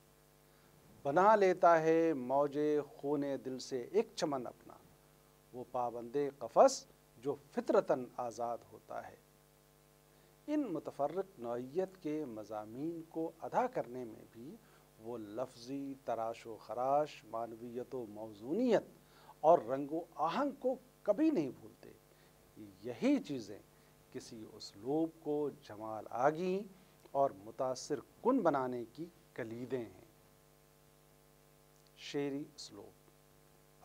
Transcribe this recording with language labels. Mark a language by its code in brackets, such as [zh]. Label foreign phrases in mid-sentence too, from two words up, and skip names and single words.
[ur] بنا لیتا ہے موج خون دل سے ایک چمن اپنا، وہ پابند قفس جو فطرتاً آزاد ہوتا ہے۔ ان متفرق نوعیت کے مضامین کو ادا کرنے میں بھی وہ لفظی تراش و خراش، معنویت و موزونیت اور رنگ و آہنگ کو کبھی نہیں بھولتے۔ یہی چیزیں کسی اسلوب کو جمال آگی اور متاثر کن بنانے کی کلیدیں ہیں۔ شعری اسلوب۔